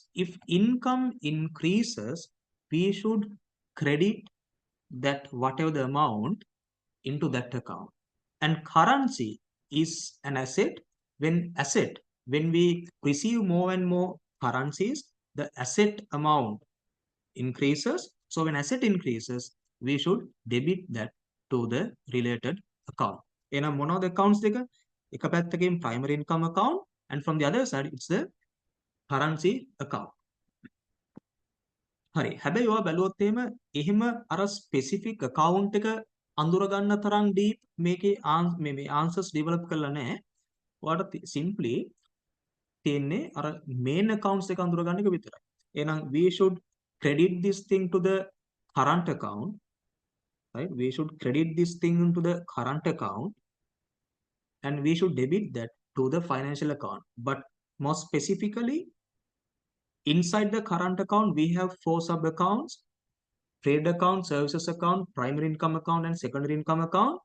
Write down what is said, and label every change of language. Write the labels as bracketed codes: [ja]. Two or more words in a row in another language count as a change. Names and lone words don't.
[en] If income increases, we should credit that whatever the amount into that account. And currency is an asset. When we receive more and more currencies, the asset amount increases. So when asset increases, we should debit that to the related account. [si] එහෙනම් මොනවද [en] accounts දෙක? [si] එක පැත්තකින් [en] primary income account and from the other side it's the currency account. [si] හරි. හැබැයි ඔයා බැලුවොත් එහෙම අර [en] specific account [si] එක අඳුර ගන්න තරම් deep මේකේ මේ answers develop කරලා නැහැ. ඔයාට simply තියෙන්නේ අර [en] main accounts [si] එක අඳුර ගන්න එක විතරයි. [en] එහෙනම් we should credit this thing to the current account, right? We should credit this thing into the current account and we should debit that to the financial account. But more specifically, inside the current account, we have 4 sub accounts: trade account, services account, primary income account, and secondary income account.